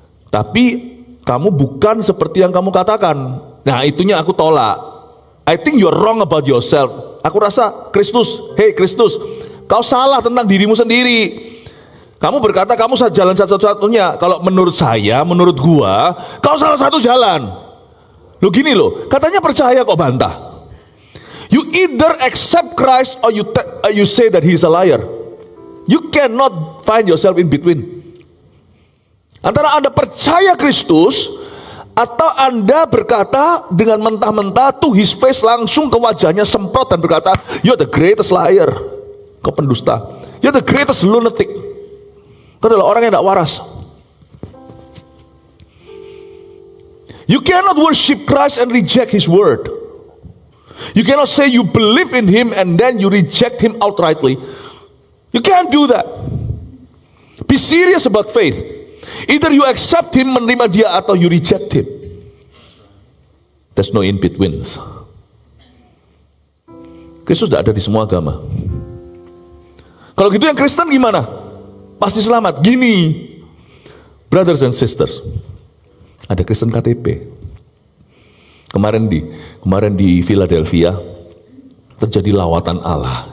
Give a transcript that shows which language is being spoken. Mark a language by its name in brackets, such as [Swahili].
[Indonesian] Tapi kamu bukan seperti yang kamu katakan. Nah, itunya aku tolak. [English] I think you're wrong about yourself. [Indonesian] Aku rasa Kristus, hey Kristus, kau salah tentang dirimu sendiri. Kamu berkata kamu jalan satu-satunya. Kalau menurut saya, menurut gua, kau salah satu jalan. Lo gini loh, katanya percaya kok bantah. [English] You either accept Christ or you say that he is a liar. You cannot find yourself in between. [Indonesian] Antara Anda percaya Kristus atau Anda berkata dengan mentah-mentah [English] to his face, [Indonesian] langsung ke wajahnya semprot dan berkata, [English] you're the greatest liar. [Indonesian] Kau pendusta. [English] You're the greatest lunatic. [Indonesian] Kau adalah orang yang tidak waras. [English] You cannot worship Christ and reject his word. You cannot say you believe in him and then you reject him outrightly. You can't do that. Be serious about faith. Either you accept him, [Indonesian] menerima dia, atau [English] you reject him. There's no in between. [Indonesian] Kristus tidak ada di semua agama. Kalau gitu yang Kristen gimana? Pasti selamat. Gini, [English] brothers and sisters, [Indonesian] ada Kristen KTP. Kemarin di Philadelphia terjadi lawatan Allah.